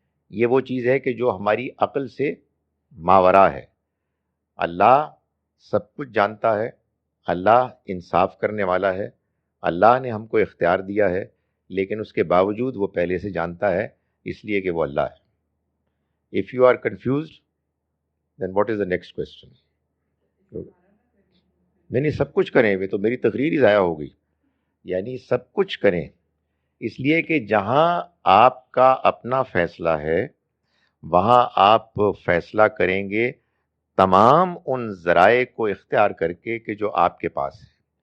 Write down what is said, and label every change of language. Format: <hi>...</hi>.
<ur>یہ وہ چیز ہے کہ جو ہماری عقل سے ماورا ہے. اللہ سب کچھ جانتا ہے، اللہ انصاف کرنے والا ہے، اللہ نے ہم کو اختیار دیا ہے، لیکن اس کے باوجود وہ پہلے سے جانتا ہے، اس لیے کہ وہ اللہ ہے.</ur> <en>If you are confused, then what is the next question?</en> <ur>نہیں سب کچھ کریں، وہ تو میری تقریر ہی ضائع ہو گئی. یعنی سب کچھ کریں، اس لیے کہ جہاں آپ کا اپنا فیصلہ ہے وہاں آپ فیصلہ کریں گے تمام ان ذرائع کو اختیار کر کے کہ جو آپ کے پاس ہے.</ur>